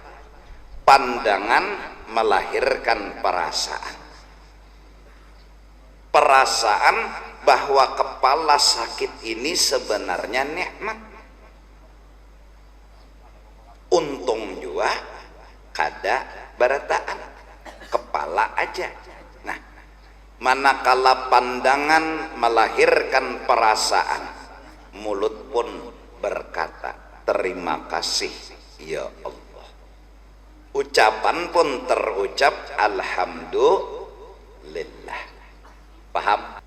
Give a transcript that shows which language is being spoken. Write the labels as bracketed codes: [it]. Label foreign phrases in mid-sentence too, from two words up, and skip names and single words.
[id] Pandangan melahirkan perasaan bahwa kepala sakit ini sebenarnya nikmat, [bjn] untung jua kada barataan, [id] kepala aja. Nah, manakala pandangan melahirkan perasaan, mulut pun berkata terima kasih ya Allah, ucapan pun terucap alhamdulillah. Paham?